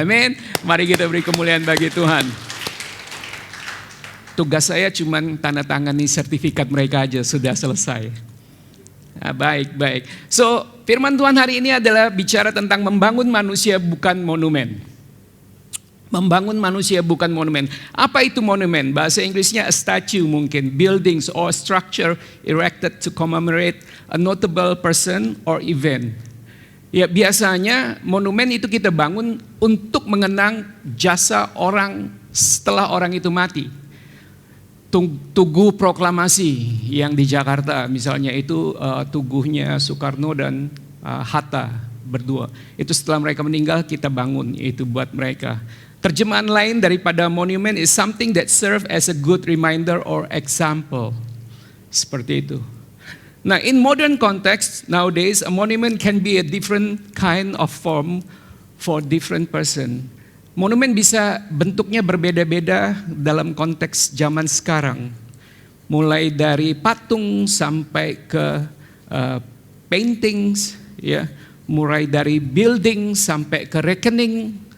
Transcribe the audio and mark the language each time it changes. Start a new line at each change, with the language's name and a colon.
Indonesian: Amin. Mari kita beri kemuliaan bagi Tuhan. Tugas saya cuma tanda tangani sertifikat mereka aja, sudah selesai. Nah, baik. So firman Tuhan hari ini adalah bicara tentang membangun manusia bukan monumen. Membangun manusia bukan monumen. Apa itu monumen? Bahasa Inggrisnya
English: a statue
Indonesian: mungkin,
English: buildings or structure erected to commemorate a notable person or event.
Indonesian: Ya biasanya monumen itu kita bangun untuk mengenang jasa orang setelah orang itu mati. Tugu proklamasi yang di Jakarta misalnya itu tuguhnya Soekarno dan Hatta berdua. Itu setelah mereka meninggal kita bangun, itu buat mereka. Terjemahan lain daripada
English: monument is something that serve as a good reminder or example.
Indonesian: Seperti itu.
English: Nah, in modern context nowadays, a monument can be a different kind of form for different person.
Indonesian: Monumen bisa bentuknya berbeda-beda dalam konteks zaman sekarang. Mulai dari patung sampai ke paintings, ya, mulai dari building sampai ke rekening.